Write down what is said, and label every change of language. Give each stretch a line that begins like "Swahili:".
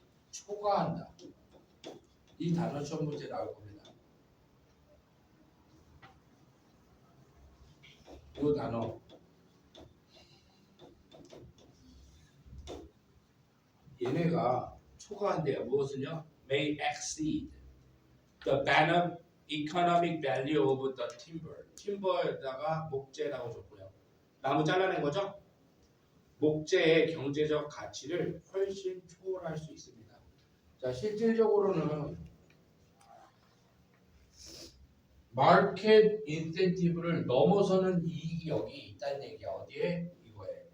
Korean: 초과한다. 이 단어 시험 문제 나올 겁니다. 이 단어 얘네가 초과한대요. 무엇은요?
English: May exceed the economic value of the timber.
Korean: timber에다가 목재라고 줬고요. 나무 잘라낸 거죠? 목재의 경제적 가치를 훨씬 초월할 수 있습니다. 자, 실질적으로는 마켓 인센티브를 넘어서는 이익이 여기 있다는 얘기야. 어디에? 이거에.